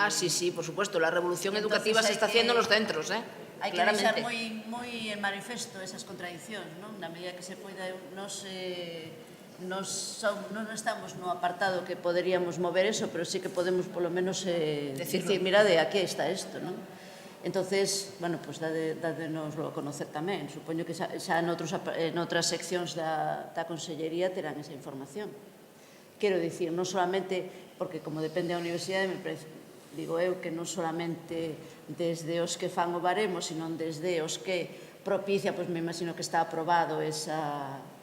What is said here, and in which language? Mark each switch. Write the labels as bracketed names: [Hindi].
[Spanish] Sí, por supuesto, la revolución educativa se está haciendo en los centros, [Galician] Hai que deixar moi en manifesto esas contradicións, non? Na medida que se poida, non estamos no apartado que poderíamos mover eso, pero sí que podemos polo menos decir, mirade, aquí está isto, non? Entonces, bueno, pues dádenoslo a conocer tamén. Supoño que xa en outras seccións da Consellería terán esa información. Quero dicir, non solamente, porque como depende da universidade, me parece, digo eu, que non solamente desde os que fan o baremo, sino desde os que propicia, pois me imagino que está aprobado esa...